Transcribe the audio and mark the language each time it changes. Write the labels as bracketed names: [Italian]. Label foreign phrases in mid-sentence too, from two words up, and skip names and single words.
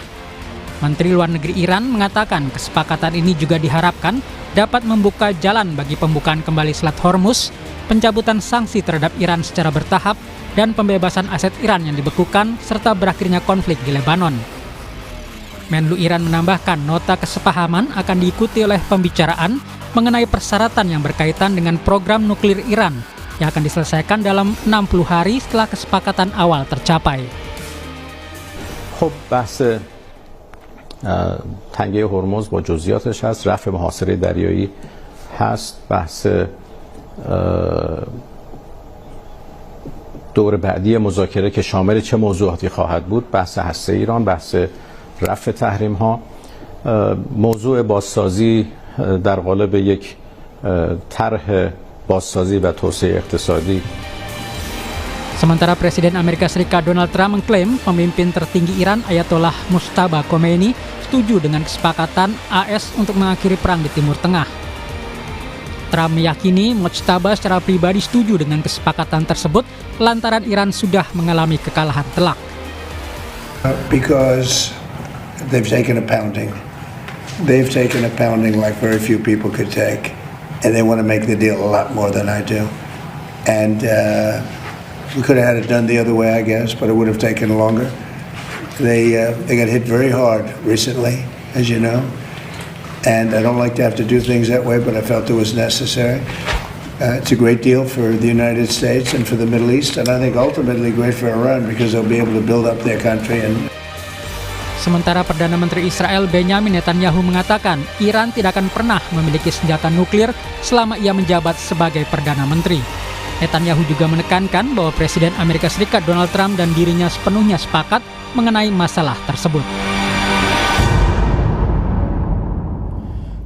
[Indonesian] Menteri Luar Negeri Iran mengatakan kesepakatan ini juga diharapkan dapat membuka jalan bagi pembukaan kembali Selat Hormuz, pencabutan sanksi terhadap Iran secara bertahap, dan pembebasan aset Iran yang dibekukan, serta berakhirnya konflik di Lebanon. Menlu Iran menambahkan nota kesepahaman akan diikuti oleh pembicaraan mengenai persyaratan yang berkaitan dengan program nuklir Iran yang akan diselesaikan dalam 60 hari setelah kesepakatan awal tercapai. [Persian] تنگه هرمز با جزئیاتش هست، رفع محاصره دریایی هست، بحث دور بعدی مذاکره که شامل چه موضوعاتی خواهد بود، بحث هسته ایران، بحث رفع تحریم ها، موضوع بازسازی در قالب یک طرح بازسازی و توسعه اقتصادی. [Indonesian] Sementara Presiden Amerika Serikat Donald Trump mengklaim pemimpin tertinggi Iran Ayatollah Mujtaba Khomeini setuju dengan kesepakatan AS untuk mengakhiri perang di Timur Tengah. Trump meyakini Mujtaba secara pribadi setuju dengan kesepakatan tersebut lantaran Iran sudah mengalami kekalahan telak. [English] Because they've taken a pounding. They've taken a pounding like very few people could take. And they want to make the deal a lot more than I do. And we could have had it done the other way, I guess, but it would have taken longer. They got hit very hard recently, as you know. And I don't like to have to do things that way, but I felt it was necessary. It's a great deal for the United States and for the Middle East, and I think ultimately great for Iran because they'll be able to build up their country. [Indonesian] Sementara Perdana Menteri Israel Benjamin Netanyahu mengatakan Iran tidak akan pernah memiliki senjata nuklir selama ia menjabat sebagai Perdana Menteri. Netanyahu juga menekankan bahwa Presiden Amerika Serikat Donald Trump dan dirinya sepenuhnya sepakat mengenai masalah tersebut.